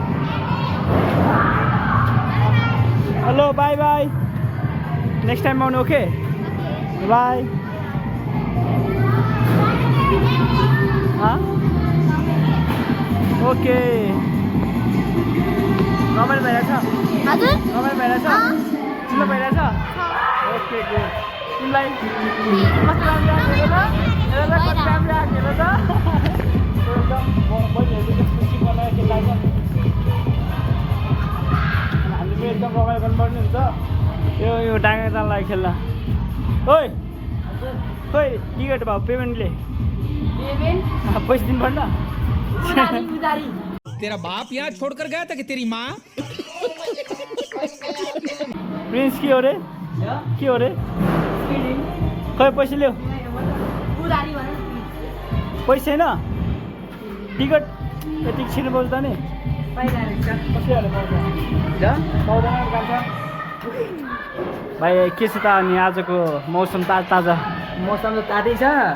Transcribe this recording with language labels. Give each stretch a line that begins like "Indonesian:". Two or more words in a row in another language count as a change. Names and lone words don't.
English: hello bye bye next time
Nepali: आउनु
English: okay bye okay
Nepali: रमाइलो भइरहेछ हजुर रमाइलो भइरहेछ चिल्लो भइरहेछ ओके गुड तिमीलाई कस्तो राम्रो आएको कस्तो राम्रो आएको त एकदम बहिनीहरूले खुसी बनाएर खेल्छ हामीले एकदम रमाइलो गर्नुपर्ने हुन्छ यो डाँगा जाललाई खेल्न ओइ खोइ टिकट भयो पेमेन्टले पैसा दिनु पर्दैन
Hindi: तेरा बाप यहाँ छोड़कर गया था कि तेरी माँ
Nepali: प्रिन्स के हो रे खै पैसा ल्याऊ पैसा छैन टिकट यति छिटो बोल्छ नि भाइ के छ त अनि आजको मौसम ताजा मौसम त तातै छ